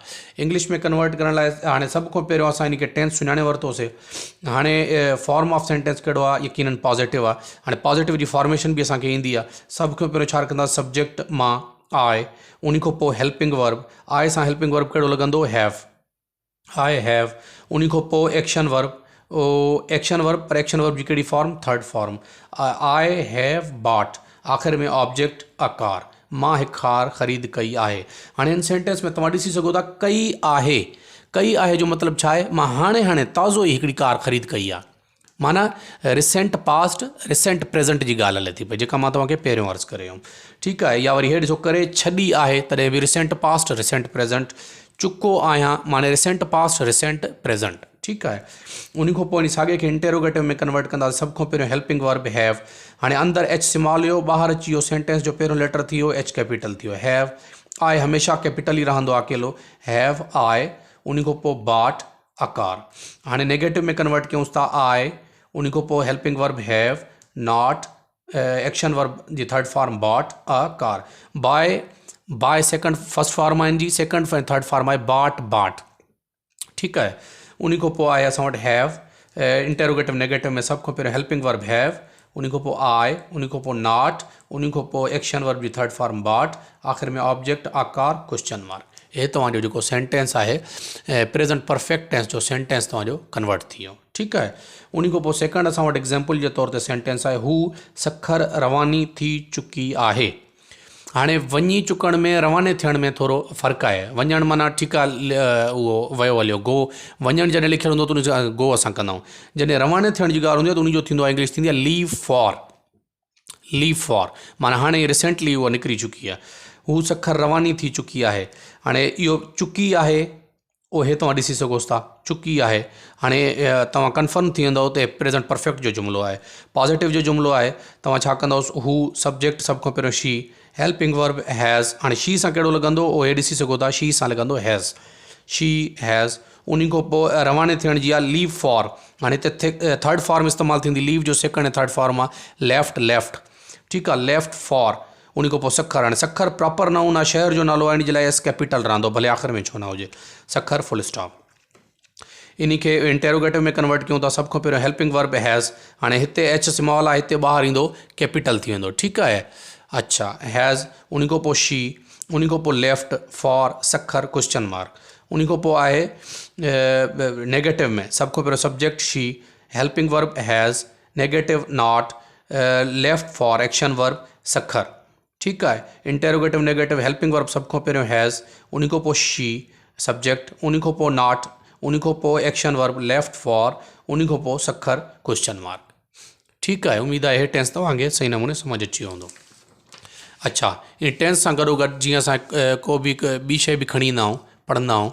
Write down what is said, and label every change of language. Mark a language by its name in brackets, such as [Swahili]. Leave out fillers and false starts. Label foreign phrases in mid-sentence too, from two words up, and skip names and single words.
[Sindhi] इंग्लिश में कन्वर्ट करण लाइ हाणे सभ खां पहिरियों असां इन खे टेंस सुञाणे वरितोसीं। हाणे [English] form of sentence [Sindhi] कहिड़ो आहे, यकीनन पॉज़िटिव आहे। हाणे पॉज़िटिव जी फॉर्मेशन बि असांखे ईंदी आहे। सभ खां पहिरियों छा कंदा, सब्जेक्ट मां, आई, उन खां पोइ [English] helping verb, [Sindhi] आई सां [English] helping verb [Sindhi] कहिड़ो लॻंदो, [English] have, I have, [Sindhi] उन खां पोइ [English] action verb, action verb, [Sindhi] पर [English] action verb [Sindhi] जी कहिड़ी फॉर्म, [English] third form, I have bought, [Sindhi] आख़िर में [English] object a car, [Sindhi] मां हिकु कार ख़रीद कई आहे। हाणे हिन सेंटेंस में तव्हां ॾिसी सघो था कई आहे, कई आहे जो मतिलबु छा आहे, मां हाणे ताज़ो ई हिकिड़ी कार ख़रीद कई आहे, माना [English] recent past, recent present [Sindhi] जी ॻाल्हि हले थी पई, जेका मां तव्हांखे पहिरियों अर्ज़ु करे हुयमि, ठीकु आहे। या वरी हे ॾिसो करे छॾी आहे, तॾहिं बि [English] recent past, recent present, [Sindhi] चुको आहियां माने [English] recent past, recent present, [Sindhi] ठीकु आहे। उन खां पोइ साॻे खे इंटेरोगेटिव में कन्वर्ट कंदा। सभ खां पहिरियों [English] helping verb have, [Sindhi] हाणे अंदरि [English] H small [Sindhi] हुयो, ॿाहिरि अची वियो, सेंटेंस जो पहिरियों लेटर थी वियो [English] H capital [Sindhi] थी वियो, [English] have, I [Sindhi] हमेशह कैपिटल ई रहंदो आहे अकेलो, [English] have I, [Sindhi] उन खां पोइ [English] bought a car. [Sindhi] हाणे नेगेटिव में कन्वर्ट कयूंसि था, आई, उन खां पोइ [English] helping verb have, not, action verb [Sindhi] जी [English] third form bought a car, buy second first form [Sindhi] आहे जी, [English] second third form [Sindhi] आहे [English] bought, bought, [Sindhi] ठीकु आहे। उन खां पोइ आहे असां वटि हैव, [English] interrogative negative [Sindhi] में सभ खां पहिरियों [English] helping verb have, [Sindhi] उन खां पोइ आई, उन खां पोइ नॉट, उन खां पोइ [English] action verb [Sindhi] जी [English] third form bought, [Sindhi] आख़िर में [English] object a car, question mark. [Sindhi] हे तव्हांजो जेको सेंटेंस आहे [English] present perfect tense [Sindhi] जो सेंटेंस तव्हांजो कन्वर्ट थी वियो, ठीकु आहे। उन खां पोइ सेकंड असां वटि एग्ज़ाम्पल जे तौर ते सेंटेंस आहे, हू सखर रवानी थी चुकी आहे। हाणे वञी चुकण में रवाने थियण में थोरो फ़र्क़ु आहे। वञणु माना ठीकु आहे, उहो वियो हलियो, गो, वञणु जॾहिं लिखियलु हूंदो त उन गो असां कंदा आहियूं। जॾहिं रवाने थियण जी ॻाल्हि हूंदी आहे त उनजो थींदो आहे, इंग्लिश थींदी आहे [English] leave for, leave for [Sindhi] माना हाणे रिसेंटली उहा निकिरी चुकी आहे, हू सखर रवानी थी चुकी आहे। हाणे इहो चुकी आहे, उहे तव्हां ॾिसी सघोसि था, चुकी आहे। हाणे तव्हां कन्फर्म थी वेंदव त [English] present perfect [Sindhi] जो जुमिलो आहे। पॉज़िटिव जो जुमिलो आहे, तव्हां छा कंदोसि, हू सब्जेक्ट सभ खां पहिरियों शी, [English] helping verb has, [Sindhi] हाणे शी सां कहिड़ो लॻंदो, उहे ॾिसी सघो था, शी सां लॻंदो हैज़, [English] she has. [Sindhi] उन खां पोइ रवाने थियण जी आहे [English] leave for, [Sindhi] हाणे हिते [English] third form [Sindhi] इस्तेमालु थींदी, लीव जो सेकंड ऐं थर्ड फॉर्म आहे [English] left, left, [Sindhi] ठीकु आहे, [English] left for. [Sindhi] उन खां पोइ सखर, हाणे सखर [English] proper noun [Sindhi] आहे, शहर जो नालो आहे, इन जे लाइ [English] S capital [Sindhi] रहंदो, भले आख़िर में छो न हुजे, सखर [English] full stop. [Sindhi] इन खे इंटेरोगेटिव में कन्वर्ट कयूं था। सभ खां पहिरियों [English] helping verb has, [Sindhi] हाणे हिते [English] H small [Sindhi] आहे, हिते ॿाहिरि ईंदो कैपिटल थी वेंदो, ठीकु आहे। अच्छा, हैज़, उन खां पोइ शी, उन खां पोइ [English] left, for, Sukkur, question mark. [Sindhi] उन खां पोइ आहे नेगेटिव में सभ खां पहिरियों [English] subject she, helping verb has, negative not, left for, action verb Sukkur, [Sindhi] ठीकु आहे। [English] interrogative negative helping verb [Sindhi] सभ खां पहिरियों हैज़, उन खां पोइ [English] she, subject, [Sindhi] उन खां पोइ नॉट, उन खां पोइ [English] action verb left for, [Sindhi] उन खां पोइ सखर, [English] question mark, [Sindhi] ठीकु आहे। उमेद आहे हे टेंस तव्हांखे सही नमूने सम्झ अची वियो हूंदो। अच्छा, इन टेंस सां गॾोगॾु जीअं असां को बि ॿी शइ बि खणी ईंदा आहियूं, पढ़ंदा आहियूं।